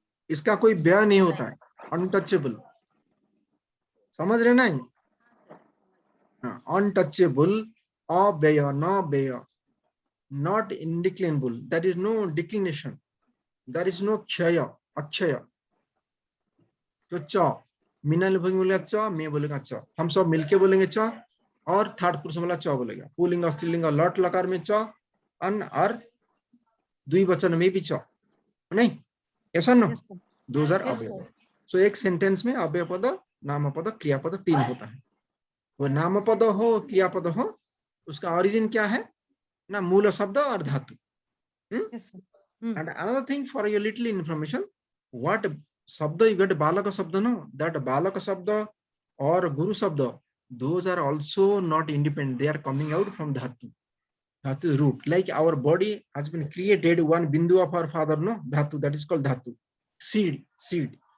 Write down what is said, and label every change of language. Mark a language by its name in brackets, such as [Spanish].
[Hindi] इसका कोई व्यय नहीं होता है. Untouchable. समझ रहे ना? [English] Untouchable, अव्यय, न व्यय, not indeclinable. There is no declination. There is no क्षय, अक्षय. [Hindi] तो च, मीना विभक्ति बोलेगा च, मैं बोलेगा च. हम सब मिलके बोलेंगे च, और थर्ड पुरुष वाला च बोलेगा. पुल्लिंग स्त्रीलिंग लट लकार में च, अन और द्विवचन में भी च. नहीं ऐसा ना? [English] Those are अव्यय. [Hindi] So एक सेंटेंस में अव्यय पद, नामपद, क्रियापद 3 होता है. वो नामपद हो, क्रियापद हो, उसका ओरिजिन क्या है ना? मूल शब्द और धातु. [English] And another thing for your little information, what शब्द you get balaka शब्द, no, that balaka शब्द or guru शब्द, those are also not independent. They are coming out from dhatu. Dhatu is root. Like our body has been created one bindu of our father, no, dhatu, that is called dhatu. Seed.